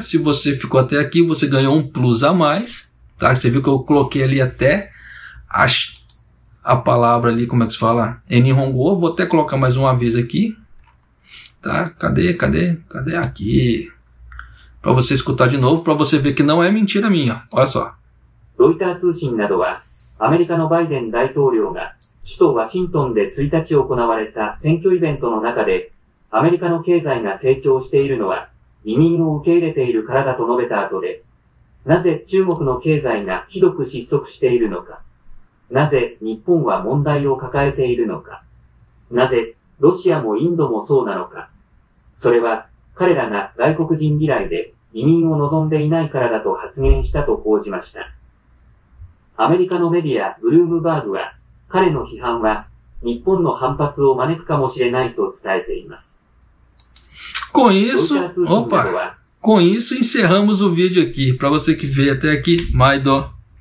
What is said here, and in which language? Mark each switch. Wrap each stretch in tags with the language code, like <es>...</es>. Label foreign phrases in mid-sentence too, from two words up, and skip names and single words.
<pt>Se você ficou até aqui, você ganhou um plus a mais, tá? Você viu que eu coloquei ali até a palavra ali, como é que se fala? Em Nihongo. Vou até colocar mais uma vez aqui. Tá? Cadê aqui? Para você escutar de novo, para você ver que não é mentira minha. Olha só.</pt> <ja>ロイター通信などは、アメリカのバイデン大統領が首都ワシントンで1日行われた選挙イベントの中で、アメリカの経済が成長しているのは移民を受け入れているからだと述べた後で、なぜ中国の経済がひどく失速しているのか、なぜ日本は問題を抱えているのか、なぜロシアもインドもそうなのか、それは彼らが外国人嫌いで移民を望んでいないからだと発言したと報じました。アメリカのメディアブルームバーグは、彼の批判は日本の反発を招くかもしれないと伝えています。</ja> <pt>Com isso, encerramos o vídeo aqui. Para você que veio até aqui, Maido.</pt>